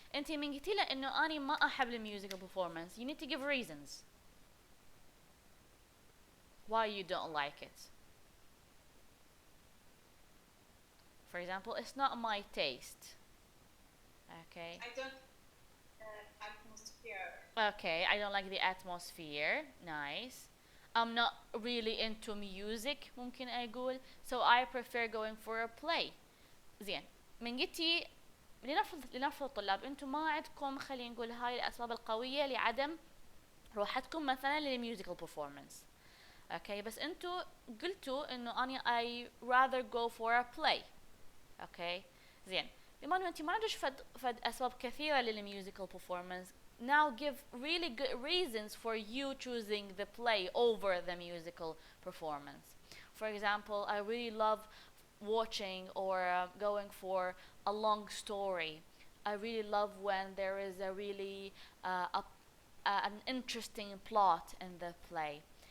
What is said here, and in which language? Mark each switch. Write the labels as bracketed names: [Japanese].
[Arabic] انتي من قلتي له انه اني ما احب الميوزيكال performance. [English] You need to give reasons why you don't like it. For example, it's not my taste. Okay. I don't atmosphere. Okay, I don't like the atmosphere. Nice. I'm not really into music [Arabic] ممكن أقول. [English] So I prefer going for a play. [Arabic] زين. من قلتي لنفرض طلاب انتم ما عندكم خلينا نقول هاي الأسباب القوية لعدم روحتكم مثلا للميوزيكال performance. Okay, بس انتم قلتوا انه أنا [English] I rather go for a play. [Arabic] Okay. زين. بما انه انت ما عندك فد أسباب كثيرة للميوزيكال performance. [English] Now give really good reasons for you choosing the play over the musical performance. For example, I really love watching or going for a long story. I really love when there is a really an interesting plot in the play.